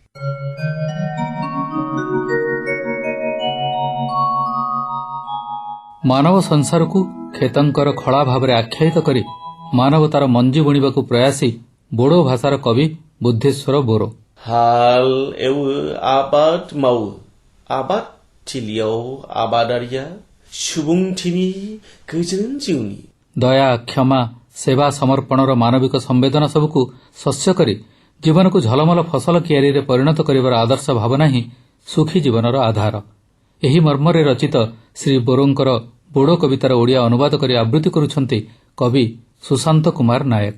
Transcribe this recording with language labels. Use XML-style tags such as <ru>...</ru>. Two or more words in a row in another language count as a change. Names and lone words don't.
<or>ମାନବ ସଂସାରକୁ କ୍ଷେତଙ୍କର ଖଳା ଭାବରେ ଆଖ୍ୟାୟିତ କରି ମାନବତାର ମଞ୍ଜି ବୁଣିବାକୁ ପ୍ରୟାସୀ ବୋଡୋ ଭାଷାର କବି ବୁଦ୍ଧେଶ୍ୱର ବୋରୋ।</or> <brx>हाल एउ आबाद माउ आबाद थिलियाव आबादारिया सुबुंथिनि गोजोन जिउनि</brx> <or>ଦୟା କ୍ଷମା ସେବା ସମର୍ପଣର ମାନବିକ ସମ୍ବେଦନା ସବୁକୁ ଶସ୍ୟ କରି ଜୀବନକୁ ଝଲମଲ ଫସଲ କିଆରୀରେ ପରିଣତ କରିବାର ଆଦର୍ଶ ଭାବନା ହିଁ ସୁଖୀ ଜୀବନର ଆଧାର। ଏହି ମର୍ମରେ ରଚିତ ଶ୍ରୀ ବୋରୋଙ୍କର ବୋଡୋ କବିତାର ଓଡ଼ିଆ ଅନୁବାଦ କରି ଆବୃତ୍ତି କରୁଛନ୍ତି କବି ସୁଶାନ୍ତ କୁମାର ନାୟକ।</or>